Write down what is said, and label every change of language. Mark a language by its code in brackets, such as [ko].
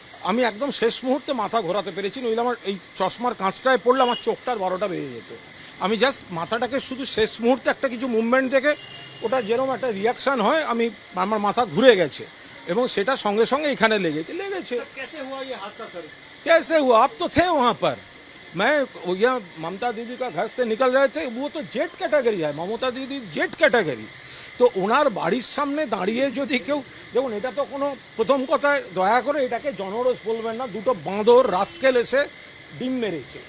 [bn] আমি একদম শেষ মুহূর্তে মাথা ঘোরাতে পেরেছি, নইলে আমার এই চশমার কাঁচটায় পড়লে আমার চোখটার 12টা বেজে যেত। আমি জাস্ট মাথাটাকে শুধু শেষ মুহূর্তে একটা কিছু মুভমেন্ট দেখে, ওটা যেরকম একটা রিয়াকশান হয়, আমার মাথা ঘুরে গেছে এবং সেটা সঙ্গে সঙ্গে এখানে লেগেছে। [hi] कैसे हुआ? आप तो थे वहाँ पर। मैं यहाँ ममता दीदी का घर से निकल रहे थे, वो तो जेट कैटेगरी है, ममता दीदी जेट कैटेगरी। [bn] তো ওনার বাড়ির সামনে দাঁড়িয়ে যদি কেউ, দেখুন এটা তো কোনো, প্রথম কথায় দয়া করে এটাকে জনরোষ বলবেন না, দুটো বাঁদর রাস্কেল এসে ডিম মেরেছে।